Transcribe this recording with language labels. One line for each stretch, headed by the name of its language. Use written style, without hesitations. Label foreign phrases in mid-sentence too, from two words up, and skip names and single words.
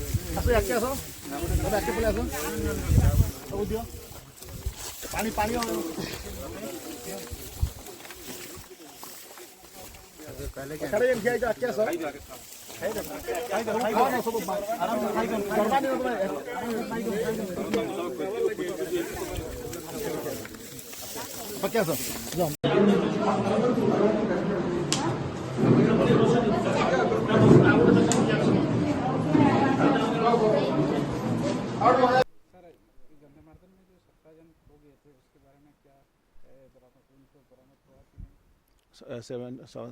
Odia: ଆସ ଆକେ ଆସ ତମେ ଆକେ ପଳେଇ ଆସ ସବୁ ଦିଅ ପାଣି ପାଣି ସାଡେ ଏମ ଖାଇ ଆକେ ଆସ ଆକେ ଆସ
Hindi: गंधमार्दन में जो 17 जन हो गए थे उसके बारे में क्या बरामद उनको बरामद हुआ कि नहीं?